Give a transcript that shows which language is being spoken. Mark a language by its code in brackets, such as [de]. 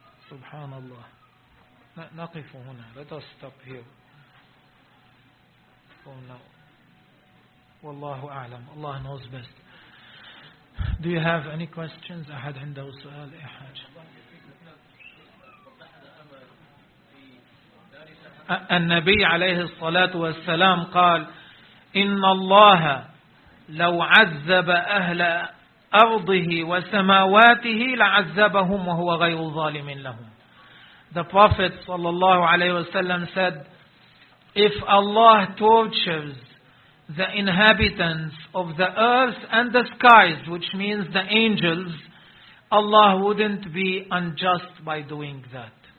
[en] Subhanallah. [ar] نَقِفُ هُنَا. [en] Let us stop here. Oh no. Wallahu a'lam. Allah knows best. Do you have any questions? I had [ar] عنده سؤال أي حاجة. النبي عليه الصلاة والسلام قال إن الله لو عذب أهل أرضه وسماواته لعذبهم وهو غير ظالم لهم. [en] The Prophet [ar] صلى الله عليه وسلم [en] said, if Allah tortures the inhabitants of the earth and the skies, which means the angels, Allah wouldn't be unjust by doing that.